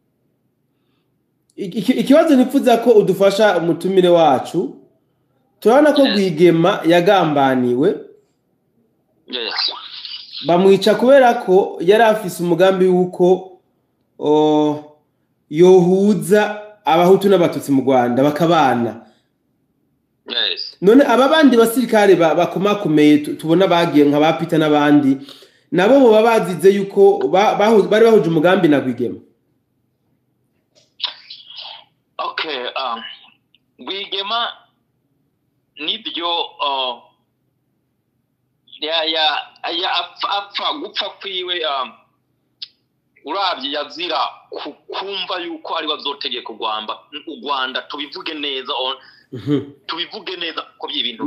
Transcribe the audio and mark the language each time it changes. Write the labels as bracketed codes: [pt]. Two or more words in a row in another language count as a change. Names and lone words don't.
[rn] Ikibazo nipfuza ko udufasha umutumire wacu, turabona ko Rwigema yagambaniwe, bamwica kubera ko yari afise umugambi wuko yohuza abahutu n'abatutsi mu Rwanda bakabana. None aba bandi basirikare bakomakomeye tubona bagiye nka ba Peter n'abandi, nabo bo babazize yuko bari bahuje umugambi na Rwigema. Okay, Rwigema nibyo apfa gupfa kwiwe urabye yazira kumva yuko ari bazotegeka u Rwanda tubivuge neza tubivuge neza ko by'ibintu